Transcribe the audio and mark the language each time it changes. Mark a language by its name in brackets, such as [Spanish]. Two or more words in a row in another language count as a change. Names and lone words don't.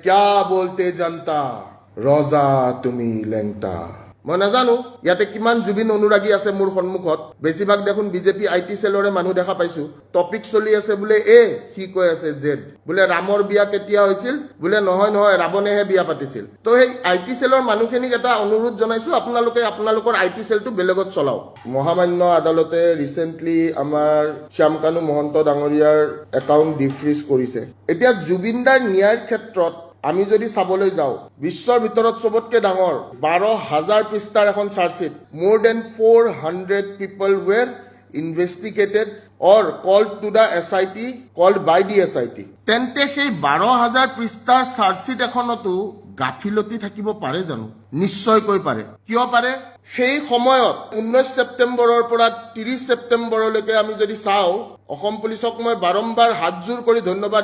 [Hindi] क्या बोलते जनता रजा [Assamese] তুমি লেংটা মই নাজানো ইয়াতে কিমান জুবিন অনুৰাগী আছে মোৰ সন্মুখত বেছিভাগ দেখোন বিজেপি [English] IT cell [Assamese] মানুহ দেখা পাইছো টপিক চলি আছে বুলে এ কি কৈ আছে জেড বুলে ৰামৰ বিয়া কেতিয়া হৈছিল বুলে নহয় নহয় ৰাৱণেহে বিয়া পাতিছিল তো সেই [English] IT cell [Assamese] মানুহখিনিক এটা অনুৰোধ জনাইছো আপোনালোকৰ [English] IT cell [Assamese] বেলেগত চলাও মহামান্য আদালতে ৰিসেন্টলি আমাৰ শ্যামকানু মহন্ত ডাঙৰীয়াৰ একাউণ্ট ডিফ্ৰিজ কৰিছে এতিয়া জুবিনদাৰ ন্যায়ৰ ক্ষেত্ৰত আমি যদি চাবলৈ যাও বিশ্বৰ ভিতৰত সবতকে ডাঙৰ 12000 পৃষ্ঠাৰ এখন চাৰ্জশিট [English] more than 400 people were investigated or called to the SIT called by the SIT [Assamese] তেন্তে সেই 12000 পৃষ্ঠাৰ চাৰ্জশিট এখনতো গাফিলতি থাকিব পাৰে জানো নিশ্চয়কৈ পাৰে কিয় পাৰে সেই সময়ত 19 সেপ্টেম্বৰৰ পৰা 30 সেপ্টেম্বৰলৈকে আমি যদি চাও অসম পুলিচক মই বাৰম্বাৰ হাতজোৰ কৰি ধন্যবাদ